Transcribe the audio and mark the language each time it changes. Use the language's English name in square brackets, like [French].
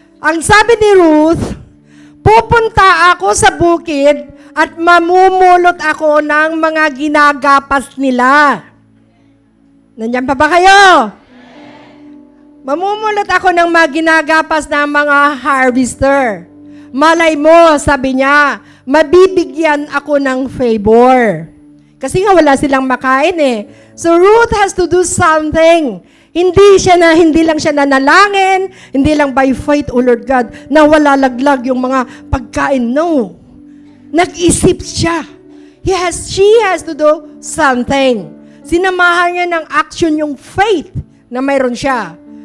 [Filipino] Ang sabi ni Ruth, pupunta ako sa bukid at mamumulot ako ng mga ginagapas nila. Nandiyan pa ba kayo? Mamumulot ako ng mga ginagapas ng mga harvester. Malay mo, sabi niya, mabibigyan ako ng favor. Kasi nga wala silang makain eh. [English] So Ruth has to do something. [Filipino] Hindi lang siya nanalangin, hindi lang [English] by faith, [Filipino] O Lord God, na wala laglag yung mga pagkain. No. Nag-isip siya. [English] She has to do something. [Filipino] Sinamahan niya ng action yung faith na mayroon siya.